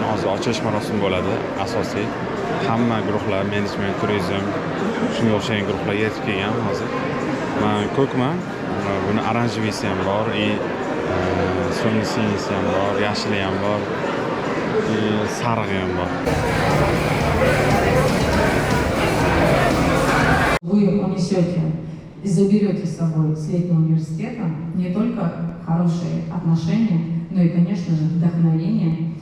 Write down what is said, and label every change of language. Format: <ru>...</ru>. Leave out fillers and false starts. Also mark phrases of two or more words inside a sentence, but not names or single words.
<uz>Hozir ochilish marosimi bo'ladi. Asosiy hamma guruhlar, menejment, turizm, shunga o'xshagan guruhlar yetib kelgan hozir. Men ko'kman. Buni aranjevisi ham bor, so'ngisi ham bor, yashili ham bor. Sarig'i ham bor.</uz> <ru>Вы унесете и заберете с собой с летнего университета не только хорошие отношения, но и, конечно же, вдохновение.</ru>